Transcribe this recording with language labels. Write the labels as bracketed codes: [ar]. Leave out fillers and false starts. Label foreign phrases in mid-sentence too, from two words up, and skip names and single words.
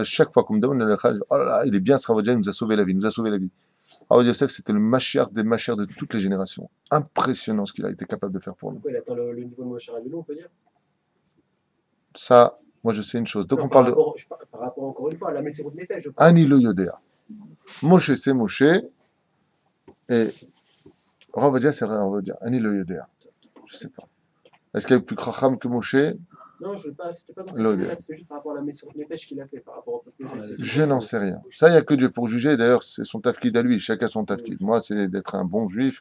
[fr] Chaque fois qu'on me demande le Khal, oh là là, il est bien, ce Rav Ovadia, il nous a sauvé la vie, il nous a sauvé la vie. Rav Ovadia Yosef, c'était le Mashiach des Mashiach de toutes les générations. Impressionnant ce qu'il a été capable de faire pour nous. Pourquoi il atteint le niveau de Moshe Rabbeinu, on peut dire? Ça, moi je sais une chose. Donc non, on parle par rapport, encore une fois, à la [he] מסירות נפש, [fr] je parle. [he] אני לא יודע. Moshe, [fr] c'est Moshe. Et Rav Ovadia, c'est Rav Ovadia. [he] אני לא יודע. [fr] Je sais pas. Est-ce qu'il y a plus Kracham que Moshe? Non, je ne sais pas dans ce c'est juste par rapport à la [he] מסירות נפש [fr] qu'il a fait, par rapport au peuple. Je n'en sais rien. Ça, il n'y a que Dieu pour juger. D'ailleurs, c'est son tafkid à lui. Chacun son tafkid. Moi, c'est d'être un bon juif.